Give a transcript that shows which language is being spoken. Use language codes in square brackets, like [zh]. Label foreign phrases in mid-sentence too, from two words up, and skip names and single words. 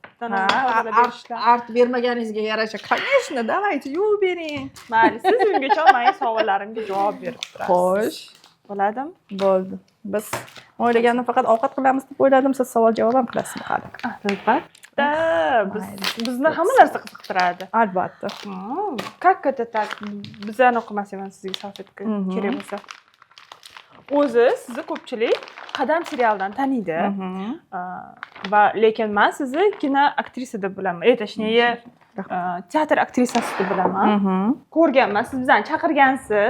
[uz] artib bermaganingizga yarasha, [ru] конечно, давайте [uz] yuvib bering. Mayli, siz ungacha mening savollarimga javob berib turasiz. Xo'sh, bo'ladimi? Bo'ldi. Biz o'ylagandim faqat ovqat qilamiz deb o'yladim, siz savol-javob ham qilasizmi hali? Albatta. Bizni hamma narsa qiziqtiradi. Albatta. [ru] Как это так? [uz] Bizani o'qimas emas sizga salfetka kerak bo'lsa. O'zi sizni ko'pchilik Qadam serialdan taniydi. Va lekin men sizni kino aktrisa deb bilaman. Точнее, teatr aktrisasi deb bilaman. Ko'rganman, siz bizani chaqirgansiz.